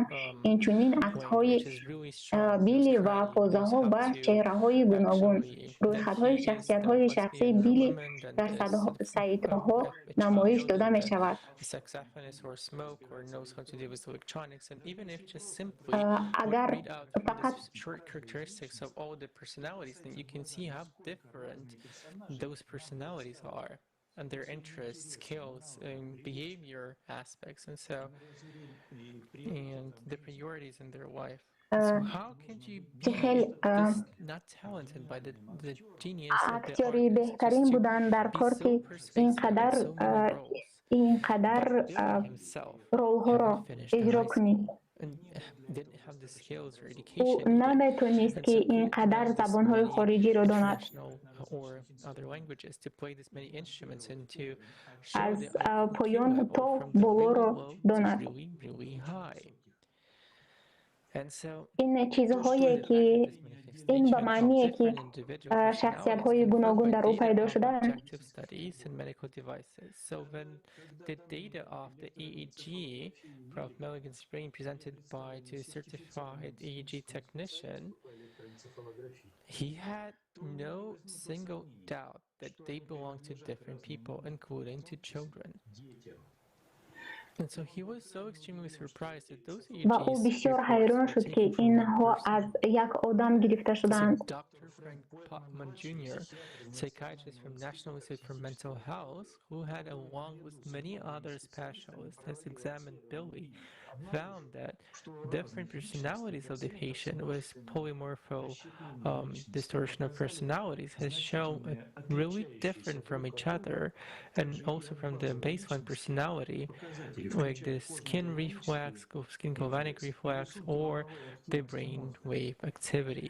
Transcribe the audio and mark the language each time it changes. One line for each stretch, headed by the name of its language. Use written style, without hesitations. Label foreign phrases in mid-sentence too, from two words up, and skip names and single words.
Tajik: Инчунин аксҳои Билли ва позаҳо ба чеҳраҳои гуногун. Рӯйхатҳои шахсиятҳои шахсии Билли дар сайтҳо намоиш дода мешавад. Агар фақат
English: short characteristics of all the personalities, then you can see how different those personalities are and their interests, skills, and behavior aspects, and the priorities in their life. So how can you be not talented by the genius of the
Tajik: актёри беҳтарин буданд дар корти инқадар ролҳоро иҷро кунӣ. ӯ наметонист ки инқадар забонҳои хориҷиро донад. аз поён то болоро донад. ин чизҳое ки ин ба маъние ки шахсиятҳои гуногун дар ӯ пайдо шудаанд.
English: So when the data of the EEG from Milligan's brain presented by to a certified EEG technician, he had no single doubt that they belong to different people, including to children. And so he was so extremely surprised that those EEGs.
Tajik: ва ӯ бисёр ҳайрон шуд ки инҳо аз як одам гирифта шудаанд.
English: Dr. Frank Putnam Jr., psychiatrist from National Institute for Mental Health, who had, along with many other specialists, has examined Billy, found that different personalities of the patient with polymorpho distortion of personalities has shown really different from each other, and also from the baseline personality, like the skin reflex, skin galvanic reflex, or the brain wave activity.